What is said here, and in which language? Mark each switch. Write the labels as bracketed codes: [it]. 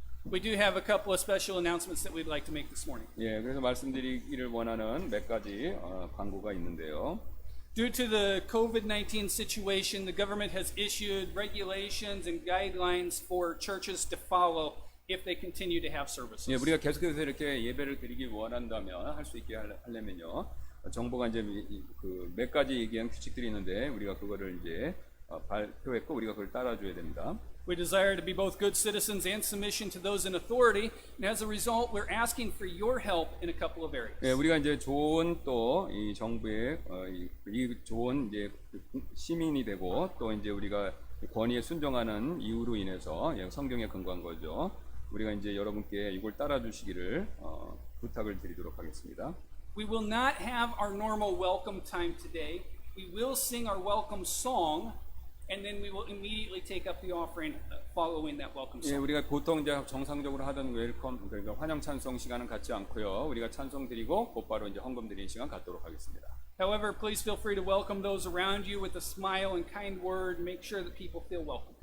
[en] We do have a couple of special announcements that we'd like to make this morning. [ko] 예, 그래서 말씀드리기를 원하는 몇 가지 광고가 있는데요. [en] Due to the COVID-19 situation, the government has issued regulations and guidelines for churches to follow if they continue to have services. [ko] 예, 우리가 계속해서 이렇게 예배를 드리기 원한다면 할 수 있게 하려면요. 정부가 이제 그 몇 가지 얘기한 규칙들이 있는데 우리가 그거를 이제 발표했고 우리가 그걸 따라줘야 됩니다. [en] We desire to be both good citizens and submission to those in authority, and as a result, we're asking for your help in a couple of areas. [ko] 예, 우리가 이제 좋은 또 이 정부의 이 좋은 이제 시민이 되고 또 이제 우리가 권위에 순종하는 이유로 인해서 성경에 근거한 거죠. 우리가 이제 여러분께 이걸 따라주시기를 부탁을 드리도록 하겠습니다. [en] We will not have our normal welcome time today. We will sing our welcome song, and then we will immediately take up the offering following that welcome [ko] 예, [en] song. [ko] 우리가 보통 이제 정상적으로 하던 웰컴 그러니까 환영 찬송 시간은 갖지 않고요. 우리가 찬송 드리고 곧바로 이제 헌금 드리는 시간 갖도록 하겠습니다. [en] However, please feel free to welcome those around you with a smile and kind word. Make sure that people feel welcome.